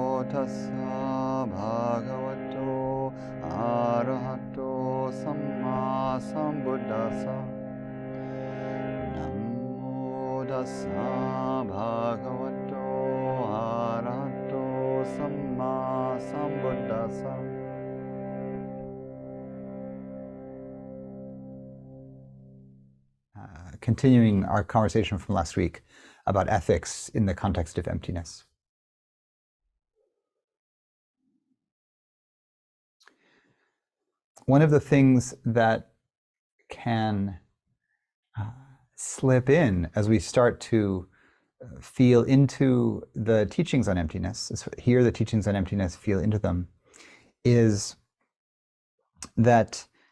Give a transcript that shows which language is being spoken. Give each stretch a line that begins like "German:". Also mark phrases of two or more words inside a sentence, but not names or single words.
Pali: tassa bhagavato arahato samma sambuddhassa. Namo tassa bhagavato arahato samma sambuddhassa.
English: Continuing our conversation from last week about ethics in the context of emptiness. One of the things that can slip in as we start to feel into the teachings on emptiness, hear the teachings on emptiness, feel into them, is that